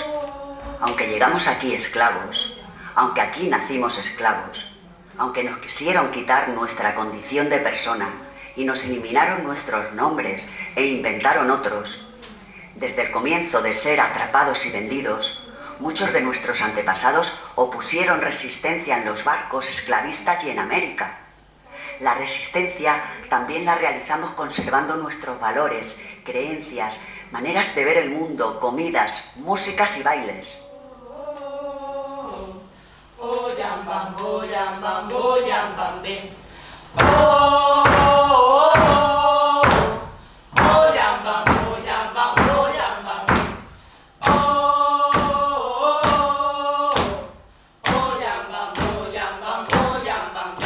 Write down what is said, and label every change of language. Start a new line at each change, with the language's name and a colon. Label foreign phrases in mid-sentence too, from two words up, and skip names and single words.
Spanish: Aunque llegamos aquí esclavos, aunque aquí nacimos esclavos, aunque nos quisieron quitar nuestra condición de persona y nos eliminaron nuestros nombres e inventaron otros, desde el comienzo de ser atrapados y vendidos, muchos de nuestros antepasados opusieron resistencia en los barcos esclavistas y en América. La resistencia también la realizamos conservando nuestros valores, creencias, maneras de ver el mundo, comidas, músicas y bailes. Yambambo, Yambambo, Yambambé. Yambambo, Yambambo, Yambambé. Yambambo, Yambambo, Yambambé.